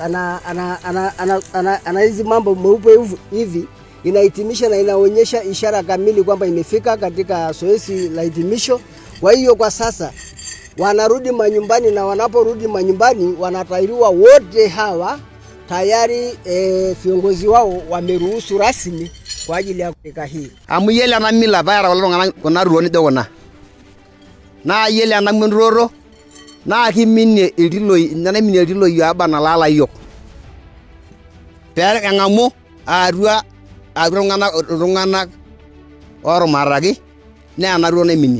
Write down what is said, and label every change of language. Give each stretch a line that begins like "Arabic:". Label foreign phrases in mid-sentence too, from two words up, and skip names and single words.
Swahili: ana hizi mambo meupe hivi, inahitimisha na inaonyesha ishara kamili kwamba imefika katika zoezi la hitimisho. Kwa hiyo kwa sasa wanarudi manyumbani, na wanaporudi manyumbani wanatairiwa wote hawa tayari. Viongozi wao wameruhusu rasmi kwa ajili ya rika hii.
Masai: Amu yiolo ena mila paara kulo tung'anak kuna ruon nijo kuna naa yiolo ena munduroto naa kiminie iltiloi aba nalaala iyiok pee eng'amu atua iltung'anak oorumataki naa ena ruo naiminie.